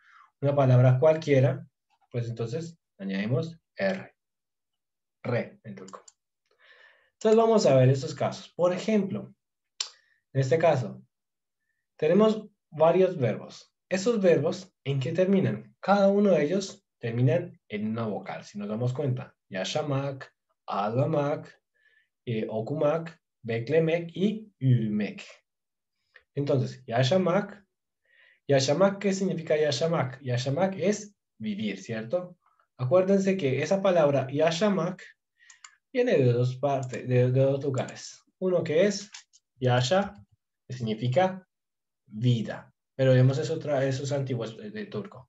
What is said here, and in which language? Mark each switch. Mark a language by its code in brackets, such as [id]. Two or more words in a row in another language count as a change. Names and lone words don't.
[es] Una palabra cualquiera, pues entonces añadimos R, re en turco. Entonces vamos a ver estos casos. Por ejemplo, en este caso, tenemos varios verbos. Esos verbos, ¿en qué terminan? Cada uno de ellos terminan en una vocal, si nos damos cuenta. [tr] Yaşamak, ağlamak, okumak, beklemek y yürümek. Entonces, yaşamak, yaşamak, [es] ¿qué significa yaşamak? Yaşamak es vivir, ¿cierto? Acuérdense que esa palabra yaşamak viene de dos partes, de dos lugares. Uno que es yaşa, que significa vida, pero vemos eso es antiguo, es de turco.